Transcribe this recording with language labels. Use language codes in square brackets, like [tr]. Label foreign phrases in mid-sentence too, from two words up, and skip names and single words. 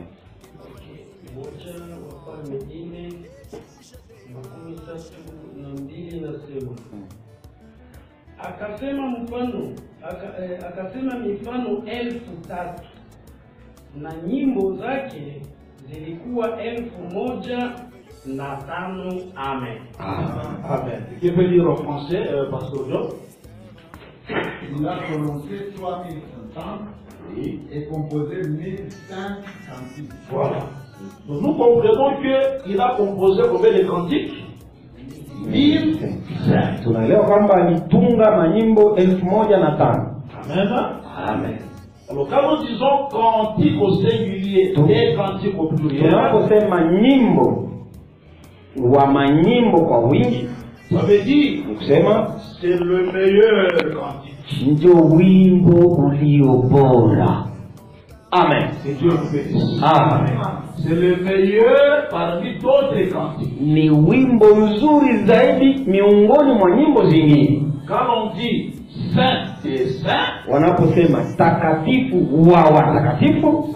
[sw] Moja Wafalme 4:32 nasema. Akasema mifano 1,000 na nyimbo zake zilikuwa 1,005. Amen. Amen. [fr] Qui peut lire en français, Pasteur John? Il a prononcé 3,050 et composé 1,005 cantiques. Voilà. Donc nous comprenons qu'il a composé combien de cantiques? 1,005. [sw] Tunaelewa kwamba alitunga manyimbo 1,005. Amen. Amen. [fr] Alors quand nous disons cantique au singulier et cantique au pluriel, [sw] tunaposema nyimbo wa manyimbo kwa wingi, [fr] ça veut dire [sw] kusema [fr] c'est le meilleur cantique. [sw] ndio wimbo ulio bora. Amen. [fr] Que Dieu nous bénisse. Amen. C'est le meilleur parmi d'autres cantiques. [sw] Ni wimbo mzuri zaidi miongoni mwa nyimbo zingine. [fr] Quand on dit saint et saint, [sw] Wanaposema takatifu wa watakatifu,